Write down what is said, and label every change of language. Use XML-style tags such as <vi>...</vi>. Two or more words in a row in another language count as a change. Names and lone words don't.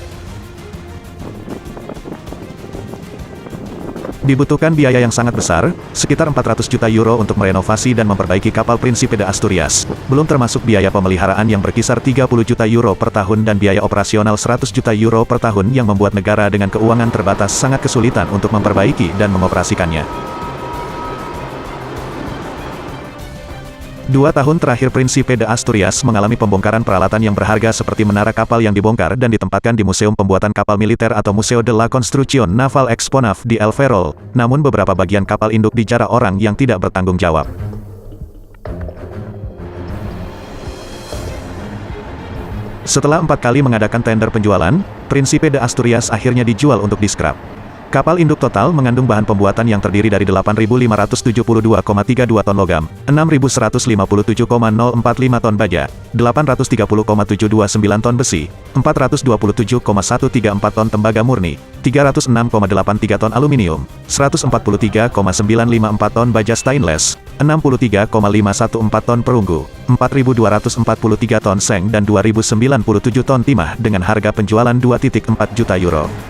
<id>Dibutuhkan biaya yang sangat besar, sekitar 400 juta euro untuk merenovasi dan memperbaiki kapal Príncipe de Asturias, belum termasuk biaya pemeliharaan yang berkisar 30 juta euro per tahun dan biaya operasional 100 juta euro per tahun yang membuat negara dengan keuangan terbatas sangat kesulitan untuk memperbaiki dan mengoperasikannya. 2 tahun terakhir Príncipe de Asturias mengalami pembongkaran peralatan yang berharga seperti menara kapal yang dibongkar dan ditempatkan di Museum Pembuatan Kapal Militer atau Museo de la Construcción Naval Exponaf di El Ferrol, namun beberapa bagian kapal induk dijarah orang yang tidak bertanggung jawab. Setelah 4 kali mengadakan tender penjualan, Príncipe de Asturias akhirnya dijual untuk diskrap. Kapal induk total mengandung bahan pembuatan yang terdiri dari 8.572,32 ton logam, 6.157,045 ton baja, 830,729 ton besi, 427,134 ton tembaga murni, 306,83 ton aluminium, 143,954 ton baja stainless, 63,514 ton perunggu, 4.243 ton seng dan 2.097 ton timah dengan harga penjualan 2,4 juta euro.</id>